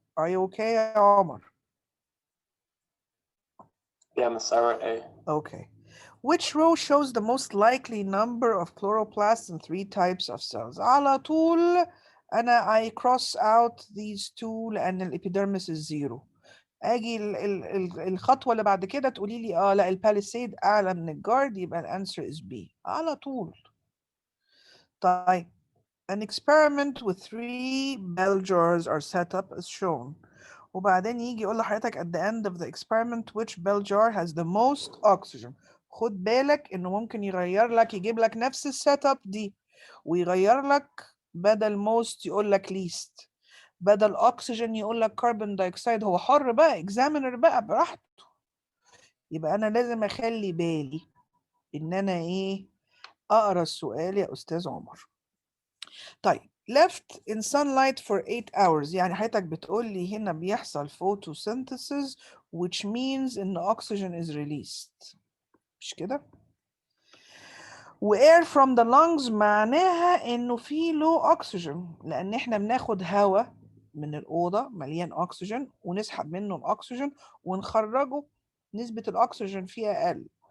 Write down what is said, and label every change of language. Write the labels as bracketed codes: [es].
[en] Are you okay, Omar? Yeah, Miss, I wrote A. Okay. Which row shows the most likely number of chloroplasts in 3 types of cells؟ [ar] على طول أنا [en] I cross out these two [ar] لأن الإبيدرمس [en] is 0. [ar] أجي الخطوة اللي بعد كده تقولي لي لا الباليسيد أعلى من الجارد يبقى الأنسر [en] is B. [ar] على طول. طيب. [en] An experiment with 3 bell jars are set up as shown. [ar] وبعدين يجي يقول لحضرتك [en] at the end of the experiment which bell jar has the most oxygen. [ar] خد بالك انه ممكن يغير لك يجيب لك نفس السيت اب دي ويغير لك بدل most يقول لك least، بدل oxygen يقول لك carbon dioxide. هو حر بقى examiner بقى براحته. يبقى انا لازم اخلي بالي ان انا اقرا السؤال يا استاذ عمر. طيب [en] left in sunlight for 8 hours. [ar] يعني حضرتك بتقول لي هنا بيحصل photosynthesis [en] which means [ar] إن oxygen [en] is released. [ar] مش كده؟ و [en] air from the lungs [ar] معناها إنه في low oxygen لأن إحنا بناخد هواء من الأوضة مليان أكسجين ونسحب منه الأكسجين ونخرجه نسبة الأكسجين فيه أقل.